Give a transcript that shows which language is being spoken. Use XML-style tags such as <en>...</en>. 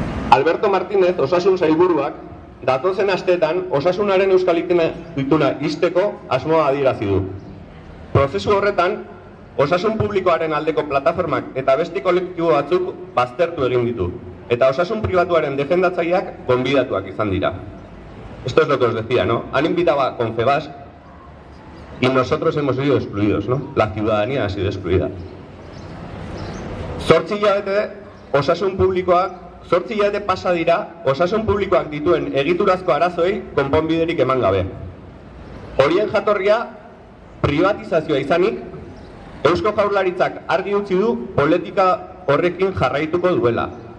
<eu>Alberto Martínez, osasun sailburuak, datozen asteetan osasunaren euskal ituna ixteko asmoa adierazi du. Prozesu horretan, osasun publikoaren aldeko plataformak eta beste kolektibo batzuk baztertu egin ditu, eta osasun pribatuaren defendatzaileak gonbidatuak izan dira.</eu> <es>Esto es lo que os decía, ¿no? Han invitado a Confebask y nosotros hemos sido excluidos, ¿no? La ciudadanía ha sido excluida.</es> <eu>8 hilabete osasun publikoak 8 hilabete pasa dira, osasun publikoak dituen egiturazko arazoei konponbiderik eman gabe. Horien jatorria privatizazioa izanik, Eusko Jaurlaritzak argi utzi du politika horrekin jarraituko duela.</eu>